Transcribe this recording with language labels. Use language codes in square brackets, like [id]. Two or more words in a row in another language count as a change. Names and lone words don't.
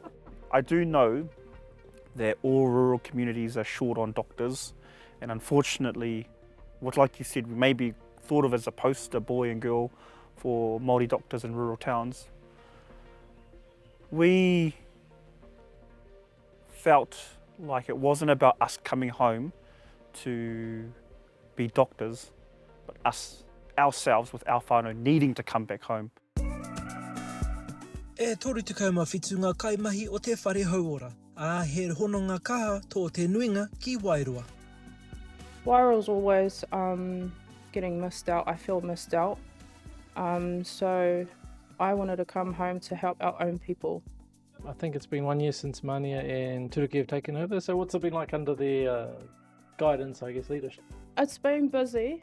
[en] I do know that all rural communities are short on doctors, and unfortunately, like you said, we may be thought of as a poster boy and girl for Māori doctors in rural towns. We felt like it wasn't about us coming home to be doctors, but us, ourselves, with our whānau needing to come back home. [mi] E toru tekau mawhitu ngā kaimahi o te whare hauora, he hononga kaha tō te nuinga ki Wairoa. [en] Wairoa's always getting missed out. I feel missed out. So I wanted to come home to help our own people. I think it's been 1 year since Mania and Turuki have taken over, so what's it been like under their guidance, I guess, leadership? It's been busy.